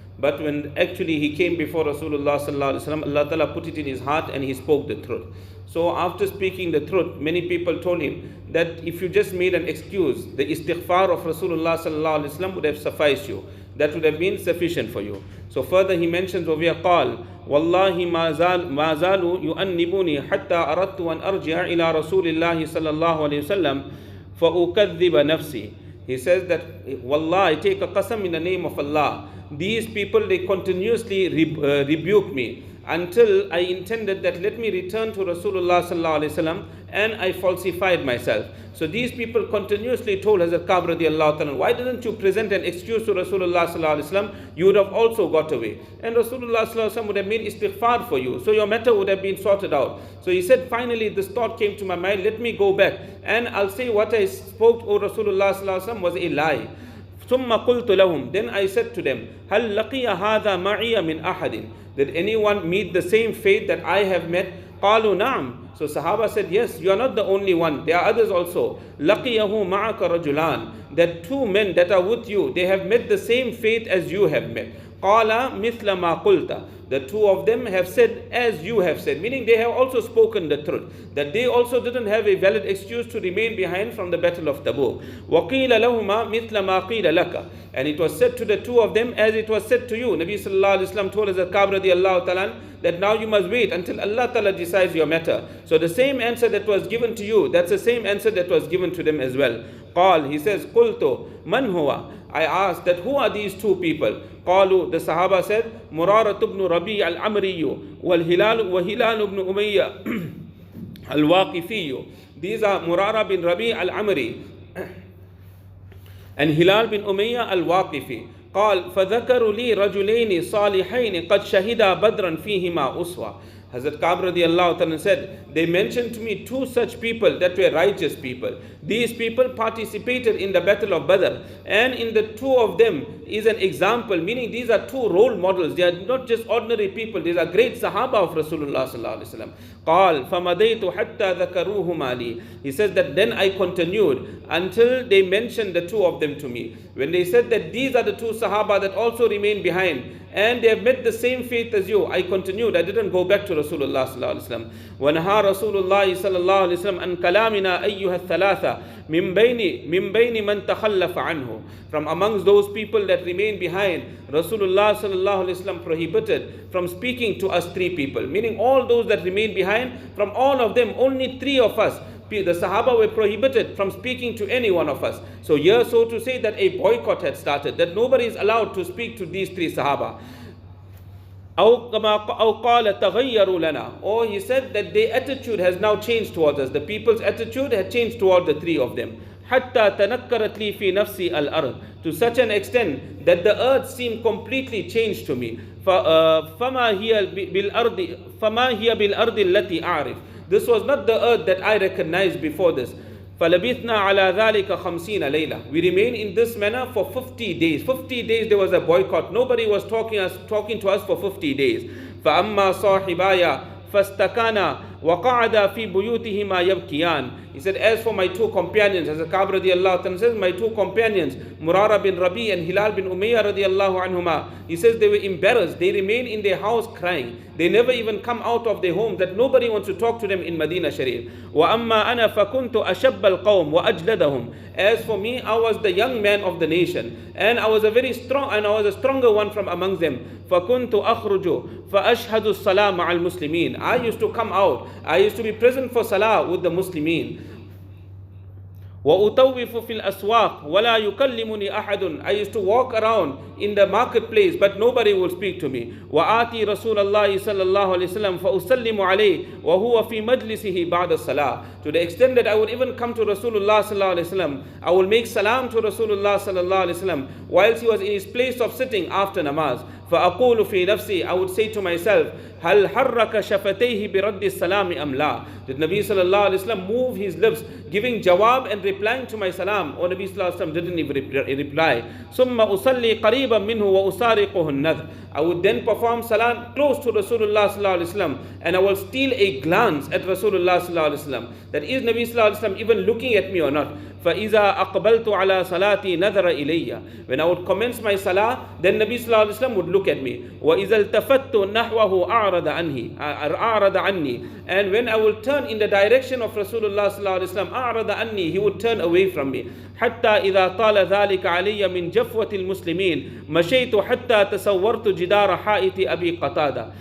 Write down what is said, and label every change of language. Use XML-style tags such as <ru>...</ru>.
<en>But when actually he came before Rasulullah sallallahu alaihi wasallam, Allah ta'ala put it in his heart and he spoke the truth. So after speaking the truth, many people told him that if you just made an excuse, the istighfar of Rasulullah sallallahu alaihi wasallam would have sufficed you. That would have been sufficient for you. So further he mentions over here,</en> <ar>قال والله ما زالوا يؤنبوني حتى أردت أن أرجع إلى رسول الله صلى الله عليه وسلم فأكذب نفسي.</ar> <en>He says that, Wallah, I take a qasam in the name of Allah. These people, they continuously rebuke me until I intended that let me return to Rasulullah sallallahu alaihi wasallam, and I falsified myself. So these people continuously told Hazrat Ka'b radiallahu ta'ala, why didn't you present an excuse to Rasulullah sallallahu alaihi wasallam? You would have also got away. And Rasulullah sallallahu alaihi wasallam would have made istighfar for you. So your matter would have been sorted out. So he said, finally this thought came to my mind, let me go back and I'll say what I spoke to Rasulullah sallallahu alaihi wasallam was a lie.</en> <ar>ثم قلت لهم,</ar> <en>then I said to them,</en> <ar>هل لقي هذا معي من أحد?</ar> <en>Did anyone meet the same fate that I have met?</en> <ar>قالوا نعم.</ar> <en>So Sahaba said, yes, you are not the only one. There are others also.</en> <ar>لقيه معك رجلان.</ar> <en>That two men that are with you, they have met the same fate as you have met.</en> <ar>قال مثل ما قلت.</ar> <en>The two of them have said as you have said, meaning they have also spoken the truth, that they also didn't have a valid excuse to remain behind from the battle of Tabuk.</en> <ar>وَقِيلَ لَهُمَا مِثْلَ مَا قِيلَ لَكَ.</ar> <en>And it was said to the two of them as it was said to you. Nabi sallallahu alaihi wasallam told us that Ka'b radiallahu ta'ala that now you must wait until Allah ta'ala decides your matter. So the same answer that was given to you, that's the same answer that was given to them as well.</en> <ar>قال,</ar> <en>he says,</en> <ar>قُلْتُ مَنْ هُوَ?</ar> <en>I asked that who are these two people?</en> <ar>قالوا,</ar> <en>the Sahaba said,</en> <ar>مرارة بن ربيع العمري وهلال بن أمية الواقفي.</ar> <en>These are Murara bin Rabi al-Amri and Hilal bin Umayyah al-Waqifi.</en> <ar>قال فذكروا لي رجلين صالحين قد شهدا بدرا فيهما أسوة.</ar> <en>Hazrat Ka'b radiallahu ta'ala said, they mentioned to me two such people that were righteous people. These people participated in the battle of Badr, and in the two of them is an example, meaning these are two role models. They are not just ordinary people, these are great Sahaba of Rasulullah sallallahu alaihi wasallam.</en> <ar>قال فمضيت حتى ذكروهما لي.</ar> <en>He says that then I continued until they mentioned the two of them to me. When they said that these are the two Sahaba that also remain behind and they have met the same fate as you, I continued. I didn't go back to Rasulullah sallallahu alaihi wasallam.</en> <ar>وَنَهَا رَسُولُ اللَّهِ صَلَّى اللَّهُ عَلَيْهِ وسلم أَنْ كَلَامِنَا أَيُّهَا الثَّلَاثَةِ مِنْ بَيْنِ مَنْ تَخَلَّفَ عَنْهُ.</ar> <en>From amongst those people that remain behind, Rasulullah sallallahu alaihi wasallam prohibited from speaking to us three people, meaning all those that remain behind, from all of them, only three of us, the Sahaba, were prohibited from speaking to any one of us. So here, so to say, that a boycott had started, that nobody is allowed to speak to these three Sahaba.</en> <ar>أو قال تغيروا لنا.</ar> <en>Or he said that their attitude has now changed towards us. The people's attitude had changed toward the three of them.</en> <ar>حتى تنكرت لي في نفسي الأرض.</ar> <en>To such an extent that the earth seemed completely changed to me.</en> <ar>فما هي بالأرض التي أعرف.</ar> <en>This was not the earth that I recognized before this.</en> <ar>فَلَبِثْنَا عَلَى ذَلِكَ خَمْسِينَ لَيْلَةً.</ar> <en>We remained in this manner for 50 days. 50 days there was a boycott. Nobody was talking to us for 50 days.</en> <ar>فَأَمَّا صَاحِبَايَ فَاسْتَكَانَا وَقَعَدَا فِي بُيُوتِهِمَا يَبْكِيَانِ.</ar> <en>He said, as for my two companions, as Ka'b radiallahu ta'ala says, my two companions, Murara bin Rabi and Hilal bin Umayyah radiallahu anhuma, he says they were embarrassed. They remained in their house crying. They never even come out of their home, that nobody wants to talk to them in Medina Sharif.</en> <ar>وَأَمَّا أَنَا فَكُنْتُ أَشَبَّ الْقَوْمِ وَأَجْلَدَهُمْ.</ar> <en>As for me, I was the young man of the nation, and I was a stronger one from amongst them.</en> <ar>فَكُنْتُ أَخْرُجُ فَأَشْهَدُ الصَّلَاةَ مَعَ الْمُسْلِمِينَ.</ar> <en>I used to come out. I used to be present for salah with the Muslimin.</en> <ar>وأطوف في الأسواق ولا يكلمني أحد.</ar> <en>I used to walk around in the marketplace, but nobody will speak to me.</en> <ar>وآتي رسول الله صلى الله عليه وسلم فأسلم عليه وهو في مجلسه بعد الصلاة.</ar> <en>To the extent that I would even come to Rasulullah</en> <ar>صلى الله عليه وسلم,</ar> <en>I will make salam to Rasulullah صلى الله عليه وسلم whilst he was in his place of sitting after namaz.</en> <ar>فأقول في نفسي,</ar> <en>I would say to myself,</en> <ar>هل حرك شفتيه برد السلام أم لا?</ar> <en>Did Nabi sallallahu alaihi wasallam move his lips giving jawab and replying to my salam? Or Nabi sallallahu alaihi wasallam didn't even reply.</en> <ar>ثم أصلي قريبا منه وأسارقه النذر.</ar> <en>I would then perform salam close to Rasulullah sallallahu alaihi wasallam, and I will steal a glance at Rasulullah sallallahu alaihi wasallam. That is Nabi sallallahu alaihi wasallam even looking at me or not.</en> <ar>فإذا أقبلت على صلاتي نظر إلي.</ar> <en>When I would commence my salah, then Nabi sallallahu alaihi wasallam would look at me.</en> <ar>وإذا التفت نحوه أعرض عني.</ar> <en>And when I will turn in the direction of Rasulullah sallallahu alaihi wasallam,</en> <ar>أعرض عني,</ar> <en>he would turn away from me.</en> <ar>حتى إذا طال ذلك علي من جفوة المسلمين مشيت حتى تصورت جدار حائط أبي قتادة.</ar>